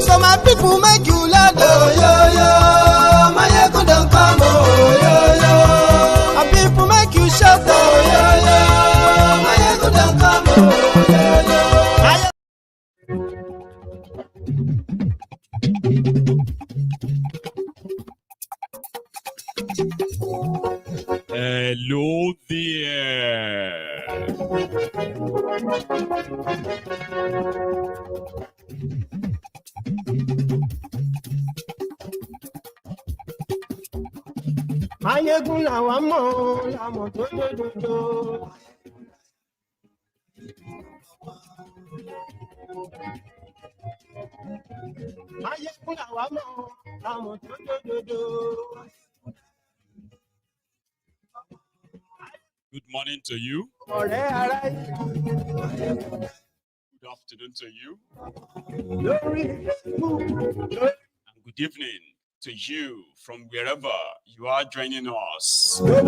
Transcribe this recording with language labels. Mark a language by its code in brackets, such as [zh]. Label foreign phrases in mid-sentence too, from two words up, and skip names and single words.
[en] So my people make you laugh, my ego don't come, my people make you shout, my ego don't come. Hello there. [yo] Mayegun làwọn mọ̀ làwọn tó lódodo. Mayegun làwọn mọ̀ làwọn tó lódodo. [en] Good morning to you. Good afternoon to you. And good evening to you from wherever you are joining us.